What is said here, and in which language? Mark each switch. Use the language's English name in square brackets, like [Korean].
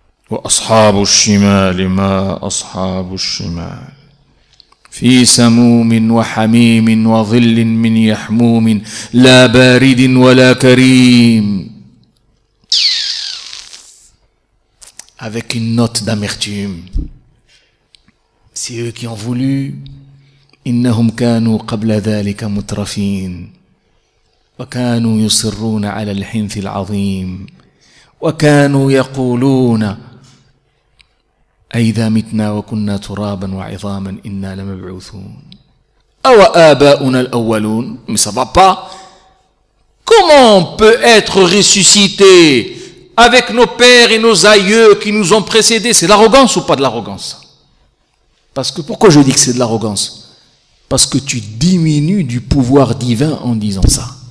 [Arabic] وأصحاب الشمال ما أصحاب الشمال في سموم وحميم وظل من يحموم لا بارد ولا كريم. [French] Avec une note d'amertume. C'est eux qui ont voulu. [Arabic] إنهم كانوا قبل ذلك مترفين وكانوا يصرون على الحنث العظيم وكانوا يقولون أئذا متنا وكنا ترابا وعظاما إنا لمبعوثون أو آباؤنا الأولون. [French] Mais ça va pas. Comment on peut être ressuscité avec nos pères et nos aïeux qui nous ont précédés? C'est de l'arrogance ou pas de l'arrogance? Parce que pourquoi je dis que c'est de l'arrogance? Parce que tu diminues du pouvoir divin en disant ça.